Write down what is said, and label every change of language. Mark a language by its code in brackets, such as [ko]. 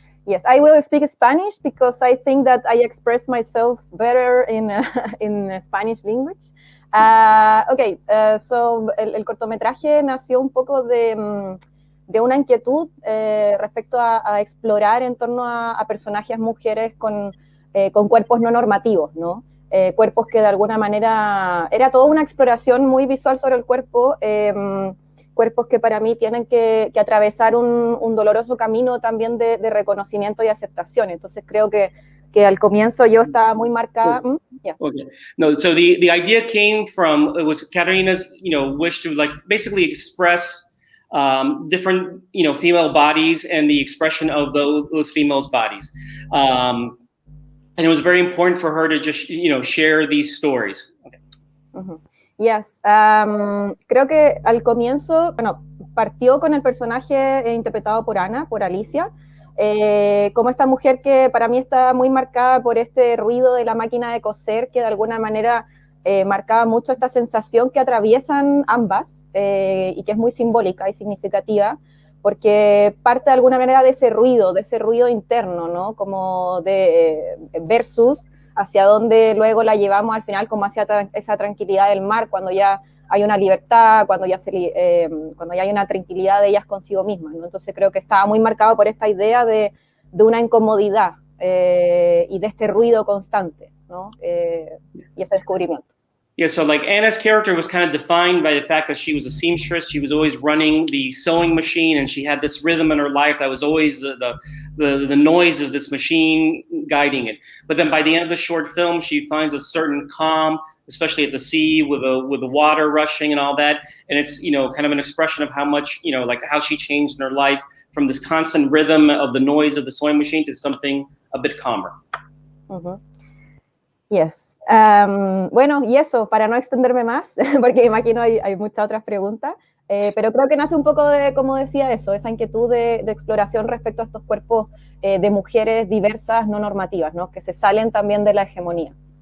[en] Yes, I will speak Spanish because I think that I express myself better in Spanish language. Okay, so [es] el cortometraje nació un poco de una inquietud respecto a explorar en torno a personajes mujeres con cuerpos no normativos, ¿no? Cuerpos que de alguna manera era toda una exploración muy visual sobre el cuerpo, cuerpos que para mí tienen que atravesar un doloroso camino también de reconocimiento y aceptación. Entonces creo que al comienzo yo estaba muy marcada. [en] Yeah. Okay. No, so the idea came from, it was Katarina's, wish to basically express different, female bodies and the expression of those females' bodies. And it was very important for her to just, share these stories. Okay. Mm-hmm. Yes. [es] Creo que al comienzo, partió con el personaje interpretado por Ana, por Alicia, como esta mujer que para mí está muy marcada por este ruido de la máquina de coser que de alguna manera marcaba mucho esta sensación que atraviesan ambas y que es muy simbólica y significativa porque parte de alguna manera de ese ruido interno, ¿no? Como de versus hacia donde luego la llevamos al final como hacia esa tranquilidad del mar cuando ya hay una libertad, cuando ya hay una tranquilidad de ellas consigo mismas, ¿no? Entonces creo que estaba muy marcado por esta idea de una incomodidad y de este ruido constante, ¿no? Y ese descubrimiento. [en] Yeah, so Anna's character was kind of defined by the fact that she was a seamstress. She was always running the sewing machine, and she had this rhythm in her life that was always the noise of this machine guiding it. But then by the end of the short film, she finds a certain calm, especially at the sea with the water rushing and all that. And it's kind of an expression of how much how she changed in her life from this constant rhythm of the noise of the sewing machine to something a bit calmer. Mm-hmm. Yes. [es] Bueno, y eso, para no extenderme más, porque me imagino hay muchas otras preguntas, pero creo que nace un poco de, como decía eso, esa inquietud de exploración respecto a estos cuerpos de mujeres diversas, no normativas, ¿no? Que se salen también de la hegemonía.